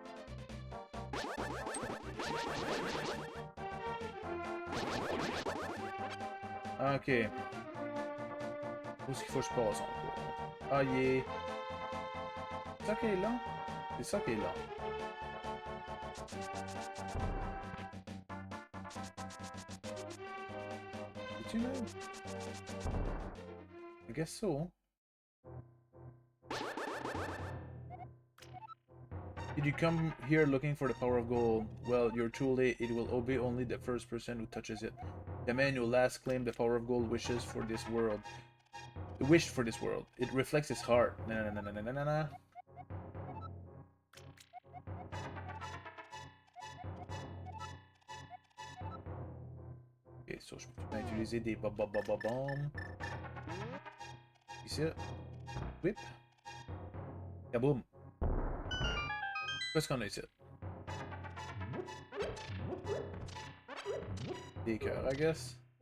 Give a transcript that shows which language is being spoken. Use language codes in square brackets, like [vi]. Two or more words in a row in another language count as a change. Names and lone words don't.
[fr] Ok. Où est-ce qu'il faut que je passe encore? Ah, il est... C'est ça qui est là? C'est ça qui est là. Es-tu là? [en] I guess so. Did you come here looking for the power of gold? Well, you're too late. It will obey only the first person who touches it. The man who last claimed the power of gold wishes for this world. Wished for this world. It reflects his heart. Na na na na na na na. Ok, so [fr] je peux utiliser des bombes. Ici. Whip. Kaboom. Qu'est-ce qu'on a ici? Des cœurs, [en] I guess.